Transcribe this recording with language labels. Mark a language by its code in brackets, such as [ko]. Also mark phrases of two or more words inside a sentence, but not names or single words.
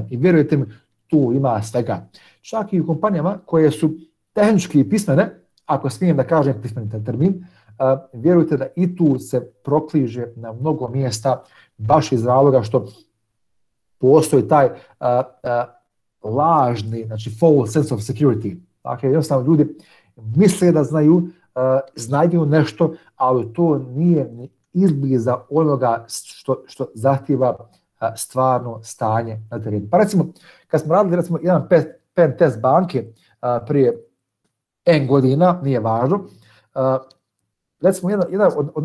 [bs] I vjerujte mi, tu ima svega. Čak i u kompanijama koje su tehnički pismene, ako smijem da kažem pismeni termin, vjerujte da i tu se prokliže na mnogo mjesta baš iz razloga što postoji taj lažni, znači [en] false sense of security. [bs] Dakle, jednostavno ljudi misle da znaju nešto, ali to nije ni izbliza onoga što zahtjeva stvarno stanje na terenu. Pa recimo, kad smo radili recimo, jedan [en] pen test [bs] banke prije N godina, nije važno, recimo jedan od